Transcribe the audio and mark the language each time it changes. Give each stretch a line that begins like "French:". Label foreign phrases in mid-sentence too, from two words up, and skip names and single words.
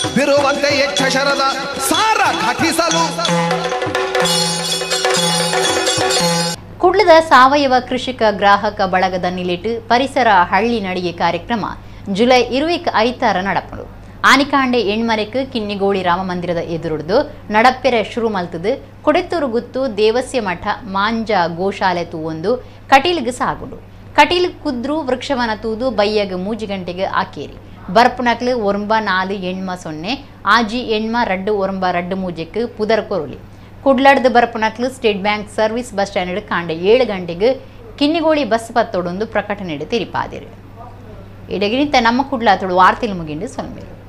Kannada: ಇರುವಂತೆ ಯಕ್ಷಶರದ ಸಾರ ಘಟಿಸಲು
Tulu: ಕುಡ್ಲದ ಸಾವಯವ ಕೃಷಿಕ ಗ್ರಾಹಕ ಬಳಗದ ನಿಲಿಟ್ಟು ಪರಿಸರ ಹಳ್ಳಿ ನಡಿಗೆ ಕಾರ್ಯಕ್ರಮ ಜುಲೈ 25 நடப்படும் ಆನಿಕಾಂಡೆ ಎಣ್ಮರೆಕ್ ಕಿನ್ನಿಗೋಳಿ ರಾಮ ಮಂದಿರದ ಎದುರುಡ್ದು ನಡಪ್ಪೆರೆ ಶುರು ಮಲ್ತದು ಕೊಡೆತ್ತೂರು ಗುತ್ತು ದೇವಸ್ಯ ಮಠ ಮಾಂಜ ಗೋಶಾಲೆ ತೂವೊಂದು ಕಟೀಲ್ಗೆ ಸಾಗುಡು ಕಟೀಲ್ ಕುದ್ರು ವೃಕ್ಷವನ ತೂದು ಬಯ್ಯಗ 3 ಗಂಟೆಗೆ ಆಕೇರಿ ಬರ್ಪುನಕ್ಲು ಒರಂಬ 4 ಎಣ್ಮ 0 ಆಜಿ ಎಣ್ಮ 2 ಒರಂಬ 2 ಮೂಜೆಕ್ ಪುದರ್ ಕೊರುಳಿ ಕುಡ್ಲಡ್ದು ಬರ್ಪುನಕ್ಲು ಸ್ಟೇಟ್ ಬ್ಯಾಂಕ್ ಸರ್ವಿಸ್ ಬಸ್ ಸ್ಟ್ಯಾಂಡ್ ಕಾಂಡೆ 7 ಗಂಟೆಗೆ ಕಿನ್ನಿಗೋಳಿ ಬಸ್ ಪತ್ತೋಡೊಂದು ಪ್ರಕಟಣೆ ತಿರಿಪಾದಿರು ಇಡಗಿನಿಂತ ನಮ್ಮ ಕುಡ್ಲಾತೋಡು ವಾರ್ತೆಲು ಮುಗಿಂಡು ಸೊಲ್ಮೇರು